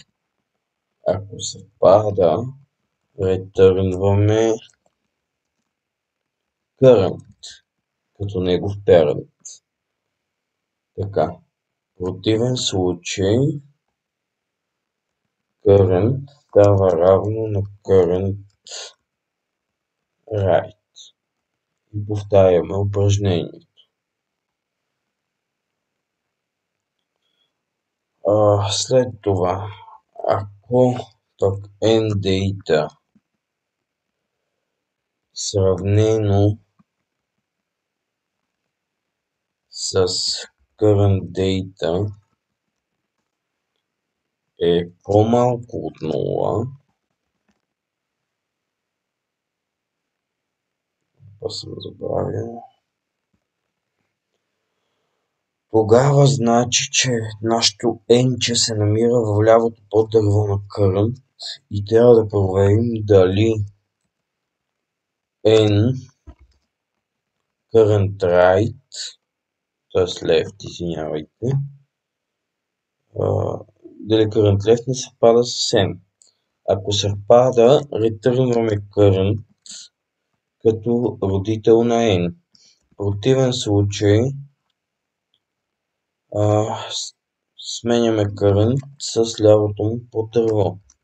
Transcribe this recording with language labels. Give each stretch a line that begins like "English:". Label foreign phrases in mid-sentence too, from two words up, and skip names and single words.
Bulgarian: Ако съвпада, ретърнваме current като негов parent. Така. В противен случай current става равно на
English: current right.
Bulgarian: И повтаряме упражнението. След това, ако n-data сравнено с
English: current data
Bulgarian: е по-малко от 0, съм забравил. Тогава значи, че нашето енче се намира в лявото поддърво на current и трябва да проверим дали n
English: current right,
Bulgarian: т.е. left, извинявайте, дали current left не съвпада с n. Ако съвпада, ретърнваме current като родител на n. В противен случай сменяме current с лявото му поддърво.